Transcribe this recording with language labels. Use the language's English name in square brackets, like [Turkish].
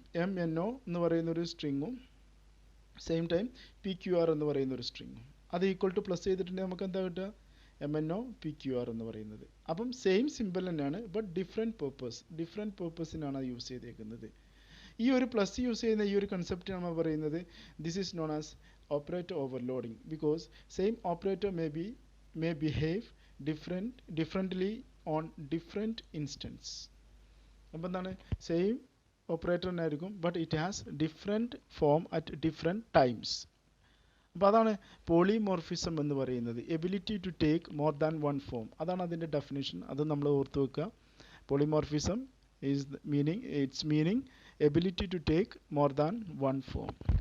[Malayalam] MNO എന്ന് പറയുന്നൊരു സ്ട്രിങ്ങും same time PQR എന്ന് പറയുന്നൊരു സ്ട്രിങ്ങും. അത് ഈക്വൽ ടു പ്ലസ് ചെയ്തിട്ടുണ്ടെങ്കിൽ നമുക്ക് എന്താ കിട്ടുക, MNO PQR എന്ന് പറയുന്നത്. അപ്പം സെയിം സിമ്പിൾ തന്നെയാണ്, ബട്ട് ഡിഫറെൻറ്റ് പേർപ്പസിനാണ് അത് യൂസ് ചെയ്തേക്കുന്നത്. ഈ ഒരു പ്ലസ് യൂസ് ചെയ്യുന്ന ഈ ഒരു കൺസെപ്റ്റ് നമ്മൾ പറയുന്നത് [English] This is known as operator overloading. Because same operator may behave differently on different instance. [Malayalam] അപ്പോൾ എന്താണ്, സെയിം ഓപ്പറേറ്റർ തന്നെയായിരിക്കും, [English] But it has different form at different times. [Malayalam] അപ്പോൾ അതാണ് പോളിമോർഫിസം എന്ന് പറയുന്നത്. [English] ability to take more than one form, [Malayalam] അതാണ് അതിൻ്റെ definition. അത് നമ്മൾ ഓർത്ത് വെക്കുക. [English] Polymorphism is meaning ability to take more than one form.